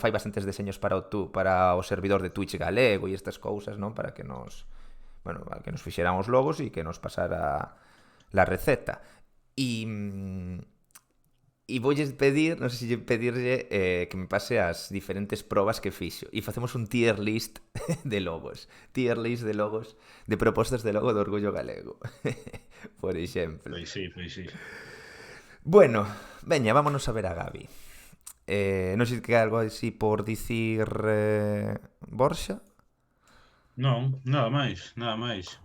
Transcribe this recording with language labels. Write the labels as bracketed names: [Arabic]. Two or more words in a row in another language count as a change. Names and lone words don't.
[Galician] Fai bastantes deseños para o servidor de Twitch galego e estas cousas, non? Para que nos fixeran os logos e que nos pasara la receta. E voulles pedir, non sei se pedirlle que me pase as diferentes probas que fixo e facemos un [English] tier list [Galician] de logos. [English] Tier list [Galician] de logos, de propostas de logo do Orgullo Galego. Por exemplo. Pois sí. Bueno, veña, vámonos a ver a Gabi. Non sei que algo así por dicir Borxa. Non, nada máis, nada máis.